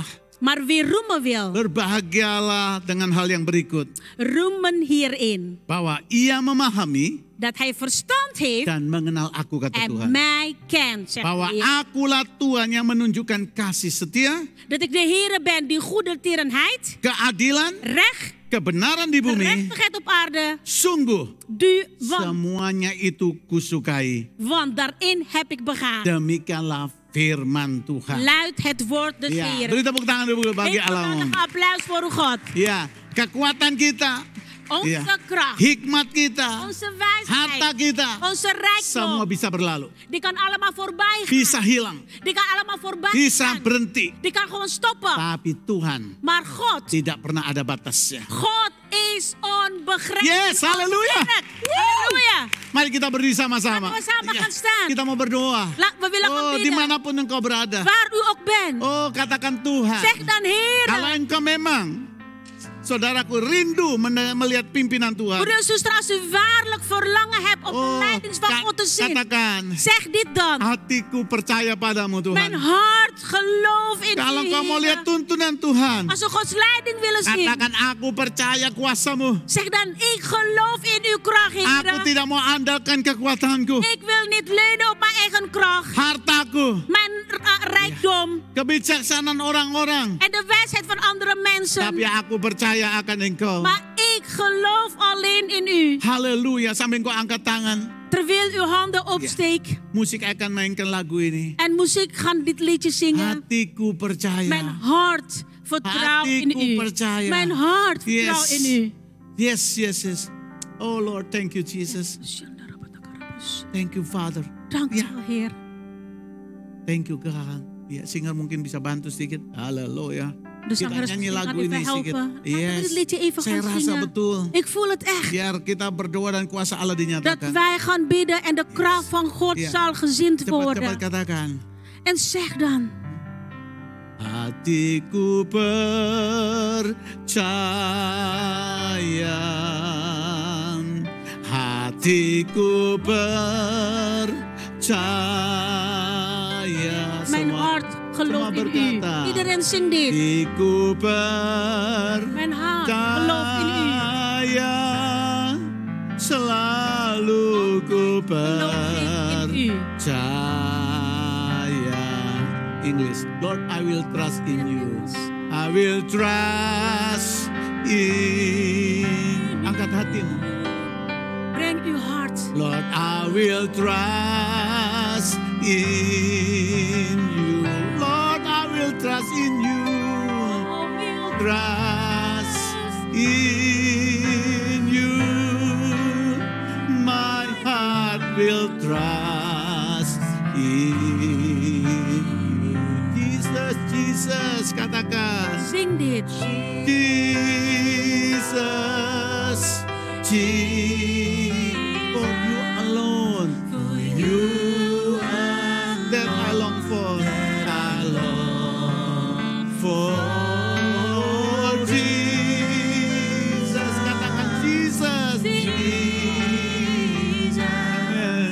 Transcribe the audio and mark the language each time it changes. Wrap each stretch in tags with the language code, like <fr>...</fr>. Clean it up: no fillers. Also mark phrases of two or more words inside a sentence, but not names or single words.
<nl>Maar wie roemen wil,</nl> <id>berbahagialah dengan hal yang berikut.</id> <nl>roemen hierin.</nl> <id>Bahwa ia memahami</id> <nl>Dat hij verstand heeft</nl> <id>dan mengenal aku, kata</id> <nl>en</nl> <id>Tuhan.</id> <nl>mij kent. Zegt</nl> <id>Bahwa</id> <nl>de Heer.</nl> <id>akulah Tuhan yang menunjukkan kasih setia,</id> <nl>Dat ik de Heer ben die goede tierenheid,</nl> <id>keadilan,</id> <nl>recht,</nl> <id>kebenaran di bumi.</id> <nl>gerechtigheid op aarde,</nl> <id>Sungguh,</id> <nl>want</nl> <id>semuanya itu kusukai.</id> <nl>daarin heb ik begaan.</nl> <id>Demikianlah firman Tuhan.</id> <nl>Luidt het woord des</nl> <id>Ya,</id> <nl>Heeren.</nl> <id>beri tepuk tangan dulu bagi</id> <nl>Een</nl> <id>Allah.</id> <nl>geweldig applaus voor uw God.</nl> <id>Ya, kekuatan kita,</id> <nl>Onze</nl> <id>ya,</id> <nl>kracht,</nl> <id>hikmat kita,</id> <nl>onze</nl> <id>harta</id> <nl>wijsheid,</nl> <id>kita,</id> <nl>onze</nl> <id>semua</id> <nl>rijkdom.</nl> <id>bisa berlalu.</id> <nl>Die kan allemaal voorbij gaan.</nl> <id>Bisa hilang,</id> <nl>Die kan allemaal voorbij</nl> <id>bisa</id> <nl>gaan.</nl> <id>berhenti.</id> <nl>Die kan gewoon stoppen.</nl> <id>Tapi Tuhan</id> <nl>Maar God,</nl> <id>tidak pernah ada batasnya.</id> <nl>God is onbegrensd.</nl> <id>Yes, haleluya.</id> <nl>Halleluja.</nl> <id>Mari kita berdiri sama-sama.</id> <nl>Laten we samen</nl> <id>Ya,</id> <nl>gaan staan.</nl> <id>kita mau berdoa.</id> <nl>We willen gaan</nl> <id>Oh,</id> <nl>bidden.</nl> <id>dimanapun engkau berada.</id> <nl>Waar u ook bent.</nl> <id>Oh, katakan Tuhan.</id> <nl>Zeg dan</nl> <id>Kalau</id> <nl>Heer.</nl> <id>engkau memang, saudaraku, rindu melihat pimpinan Tuhan.</id> <nl>Broeder en zuster, als u waarlijk verlangen hebt om de leidings van God te zien.</nl> <id>Katakan,</id> <nl>Zeg dit dan.</nl> <id>hatiku percaya padamu</id> <nl>Mijn</nl> <id>Tuhan.</id> <nl>hart geloof in</nl> <id>Kalau</id> <nl>u,</nl> <id>engkau mau lihat</id> <nl>Heer.</nl> <id>tuntunan Tuhan,</id> <nl>Als we Gods leiding willen zien.</nl> <id>katakan aku percaya kuasamu.</id> <nl>Zeg dan, ik geloof in uw kracht,</nl> <id>Aku</id> <nl>Heer.</nl> <id>tidak mau andalkan kekuatanku,</id> <nl>Ik wil niet leunen op mijn eigen kracht.</nl> <id>hartaku,</id> <nl>Mijn rijkdom.</nl> <id>kebijaksanaan orang-orang.</id> <nl>En de wijsheid van andere mensen.</nl> <id>Tapi aku percaya akan engkau.</id> <nl>Maar ik geloof alleen in u.</nl> <id>Haleluya, sambil engkau angkat tangan.</id> <nl>Terwijl uw handen opsteekt.</nl> <id>Musik akan mainkan lagu ini.</id> <nl>En muziek gaan dit liedje zingen.</nl> <id>Hatiku percaya.</id> <nl>Mijn hart vertrouwt in</nl> <id>Hatiku</id> <nl>u.</nl> <id>percaya.</id> <nl>Mijn hart vertrouwt in u.</nl> <en>Yes, yes, yes. Oh Lord, thank you Jesus. Thank you Father.</en> <nl>Dank u Ja. wel, Heer.</nl> <en>Thank you God.</en> <id>Ya, singer mungkin bisa bantu sedikit. Haleluya.</id> <nl>De</nl> <id>Kita</id> <nl>zangeres</nl> <id>nyanyi</id> <nl>misschien</nl> <id>lagu</id> <nl>gaan</nl> <id>ini</id> <nl>even</nl> <id>sedikit.</id> <nl>helpen. Laten we dit liedje even</nl> <id>Saya</id> <nl>gaan</nl> <id>rasa</id> <nl>zingen.</nl> <id>betul.</id> <nl>Ik voel het echt.</nl> <id>Biar kita berdoa dan kuasa Allah</id> <nl>Dat</nl> <id>dinyatakan.</id> <nl>wij gaan bidden en de kracht van God Ja. zal gezind</nl> <id>Cepat-cepat</id> <nl>worden.</nl> <id>katakan.</id> <nl>En zeg dan.</nl> <id>Hatiku percaya hatiku percaya.</id> <nl>Mijn hart gelooft in u. Iedereen zingt dit.</nl> <id>Hatiku</id> <nl>Mijn hart gelooft in u.</nl> <id>percaya, selalu ku</id> <nl>Geloof in u.</nl> <id>percaya.</id> <en>English, Lord, I will trust in you. I will trust in.</en> <id>Angkat hatimu.</id> <nl>Breng uw hart.</nl> <en>Lord, I will trust in you. Lord, I will trust in you. Trust in you. My heart will trust in you.</en> <id>Jesus, Jesus, katakan.</id> <nl>Zing dit.</nl> <en>Jesus, Jesus, for you alone, you are that I long for, I long for Jesus, katakan Jesus, Jesus, amen.</en>